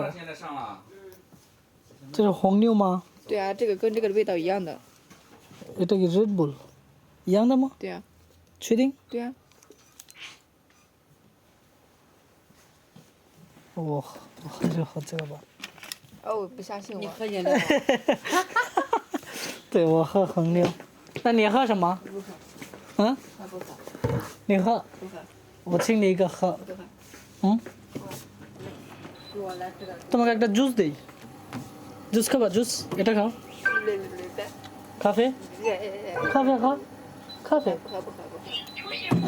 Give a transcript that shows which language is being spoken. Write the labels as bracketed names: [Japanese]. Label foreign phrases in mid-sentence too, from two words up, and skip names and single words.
[Chinese] 现在上了。这是红牛吗？对啊，这个跟这个的味道一样的。 [Bangla] এটা কি Red Bull [Chinese] 一样的吗？对啊。确定？对啊。我喝这个吧。哦，不相信我。你喝饮料。对，我喝红牛。那你喝什么？不喝。嗯？我不喝。你喝？不喝。我请你一个喝。不喝。嗯？给我来这个。 [Bangla] তোমাকে একটা জুস দেই। জুস খাবা জুস? এটা খাও। কাফে? [Chinese] 咖啡喝。咖啡。不喝。